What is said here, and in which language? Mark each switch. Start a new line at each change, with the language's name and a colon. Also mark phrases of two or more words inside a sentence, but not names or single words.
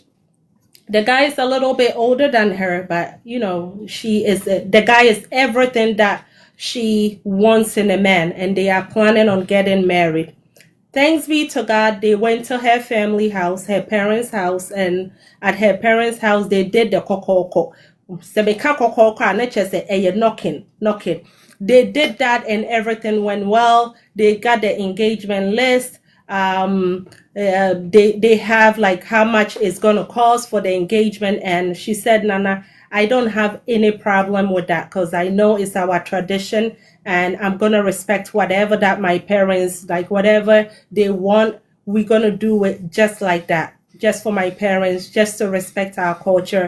English: The guy is a little bit older than her, but the guy is everything that she wants in a man, and they are planning on getting married. Thanks be to God, they went to her family house, her parents' house, and at her parents' house, they did the kokoko. Sebeka kokoko, and just say, knocking. they did that and everything went well. They got the engagement list. They have like how much it's going to cost for the engagement. And she said, Nana, I don't have any problem with that because I know it's our tradition and I'm going to respect whatever that my parents, like whatever they want, we're going to do it just like that, just for my parents, just to respect our culture.